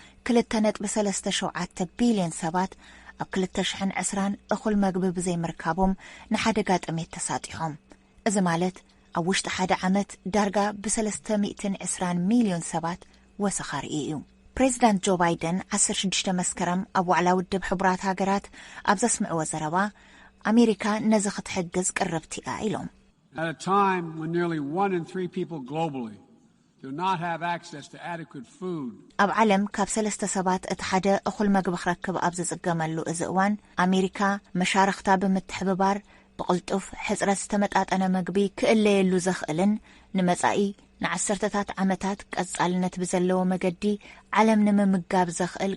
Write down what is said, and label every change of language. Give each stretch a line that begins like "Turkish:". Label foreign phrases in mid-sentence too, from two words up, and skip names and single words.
Tigrinya: 2.37 ቢልዮን ሰባት ኣብ 2020 እኹል መግቢ ብዘይምርካቦም ንሓደጋ ጥሜት ተሳጢሖም። እዚ ማለት ኣብ ውሽጢ ሓደ ዓመት ዳርጋ ብ320 ሚልዮን ሰባት ወሰኻሪ እዩ። ፕሬዚዳንት ጆ ባይደን 16 መስከረም ኣብ ዋዕላ ውድብ ሕቡራት ሃገራት ኣብ ዘስምዕዎ ዘረባ ኣሜሪካ ነዚ ክትሕግዝ ቅርብቲ እያ ኢሎም።
English: At a time when nearly 1 in 3 people globally do not have access to adequate food.
Tigrinya: ኣብ ዓለም ካብ 3 ሰባት እቲ ሓደ እኹል መግቢ ክረክብ ኣብ ዝጽገመሉ እዚ እዋን ኣሜሪካ መሻርክታ ብምትሕብባር ብቕልጡፍ ሕፅረት ዝተመጣጠነ መግቢ ክእለየሉ ዘኽእልን ንመጻኢ ንዓሰርተታት ዓመታት ቀጻልነት ብዘለዎ መገዲ ዓለም ንምምጋብ ዘኽእል